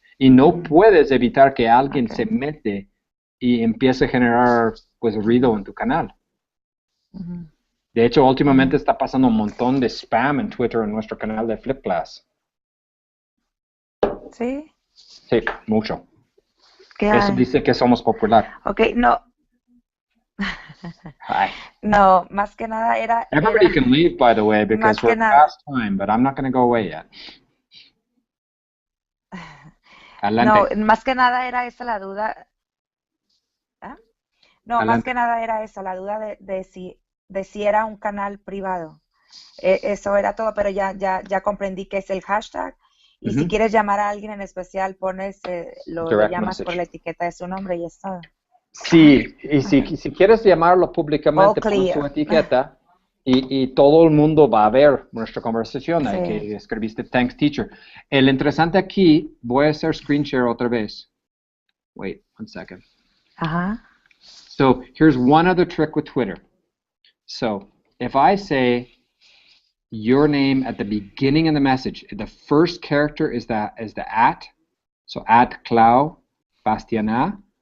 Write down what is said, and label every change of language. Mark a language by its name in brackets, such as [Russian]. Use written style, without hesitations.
[Spanish] Y no puedes evitar que alguien se mete y empiece a generar pues ruido en tu canal. De hecho, últimamente está pasando un montón de spam en Twitter en nuestro canal de Flip Class. ¿Sí? Sí, mucho. Eso dice que somos popular. Ok, no. No, más que nada [English] Everybody can leave, by the way, because we're past time, but I'm not going to go away yet. [Spanish] Adelante. No, más que nada era esa la duda. No, más que nada era esa, la duda de si era un canal privado. Eso era todo, pero ya comprendí que es el hashtag. Y si quieres llamar a alguien en especial, lo llamas por la etiqueta de su nombre y es todo. Sí, y si quieres llamarlo públicamente, pon su etiqueta y todo el mundo va a ver nuestra conversación que escribiste Thanks Teacher. El interesante aquí, voy a hacer screen share otra vez. [English] Wait, 1 second. So here's one other trick with Twitter. So if I say your name at the beginning of the message, the first character is the at, so at Clau Bastiana.